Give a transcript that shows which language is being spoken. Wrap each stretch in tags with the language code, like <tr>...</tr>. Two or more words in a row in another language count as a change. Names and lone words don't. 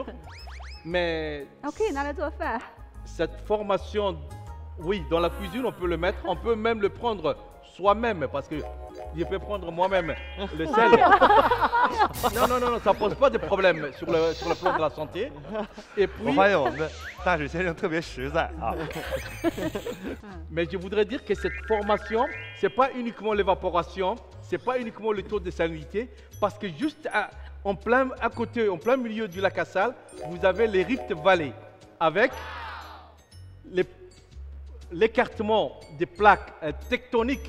<fr>Mais cette formation, oui, dans la cuisine, on peut le mettre, on peut même le prendre soi-même parce que je peux prendre moi-même le sel. Non, ça pose pas de problème sur le plan de la santé. Et</fr> <zh>我</zh> <fr>puis,</fr> <zh>发现我们的大使先生特别实在啊。</zh> <fr>mais je voudrais dire que cette formation, c'est pas uniquement l'évaporation, c'est pas uniquement le taux de salinité, parce que juste à côté, en plein milieu du lac Assal, vous avez les Rift Valley, avec l'écartement des plaques tectoniques.</fr>